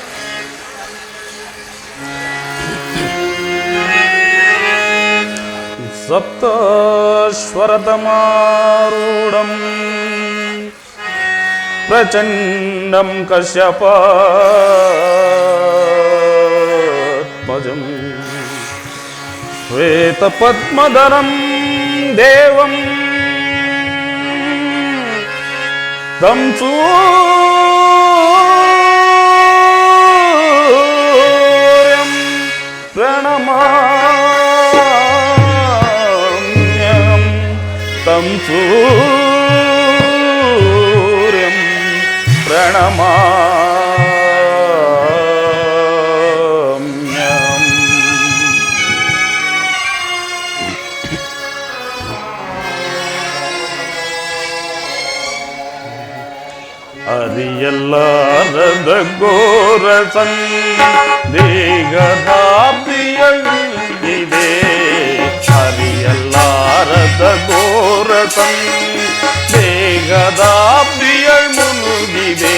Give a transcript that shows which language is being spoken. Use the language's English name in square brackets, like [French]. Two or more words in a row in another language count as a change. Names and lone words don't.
[Sanskrit] ಸಪ್ತಶ್ವರತಮಾರೂಢಂ ಪ್ರಚಂಡಂ ಕಶ್ಯಪಾತ್ಮಜಂ ಶ್ವೇತಪದ್ಮಧರಂ ದೇವಂ तं सूर्यं प्रणमाम्यहं तं सूर्यं प्रणमाम्यहम्. [Kannada] ಅರಿಯಲ್ಲಾರದ ಘೋರ ಸಂದೇಹದಾಬ್ದಿಯಲ್ಲಿದೆ, ಅರಿಯಲ್ಲಾರದ ಘೋರ ಸಂದೇಹದಾಬ್ದಿಯಲ್ ಮುಳುಗಿದೆ.